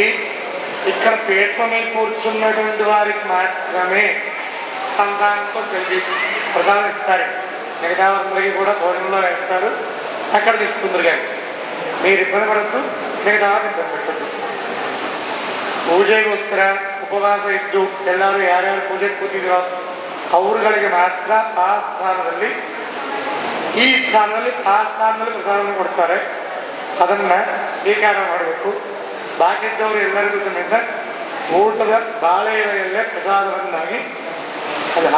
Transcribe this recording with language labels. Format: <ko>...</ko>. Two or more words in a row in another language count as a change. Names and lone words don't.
<te>ఇక్కడ పీఠ మీద కూర్చున్నటువంటి వారికి మాత్రమే సంతానంతో కలిసి ప్రసాదం ఇస్తారు. మిగతా వారందరికీ కూడా భోజనంలో వేస్తారు. అక్కడ తీసుకుందరు. కానీ మీరు ఇబ్బంది పడద్దు, మిగతా వారిని ఇబ్బంది పెట్టద్దు.</te> <kn>ಪೂಜೆಗೋಸ್ಕರ ಉಪವಾಸ ಇದ್ದು ಎಲ್ಲರೂ ಯಾರ್ಯಾರು ಪೂಜೆಗೆ ಕೂತಿದ್ರೋ ಅವರುಗಳಿಗೆ ಮಾತ್ರ ಆ ಸ್ಥಾನದಲ್ಲಿ ಪ್ರಸಾದವನ್ನು ಕೊಡ್ತಾರೆ. ಅದನ್ನ ಸ್ವೀಕಾರ ಮಾಡಬೇಕು. ಬಾಕಿದ್ದವರು ಎಲ್ಲರಿಗೂ ಸಮೇತ ಊಟದ ಬಾಳೆ ಎಲೆಯಲ್ಲೇ ಪ್ರಸಾದವನ್ನಾಗಿ ಅಲ್ಲಿ ಹಾಕ್ತಾ ಇದ್ದಾರೆ.</kn>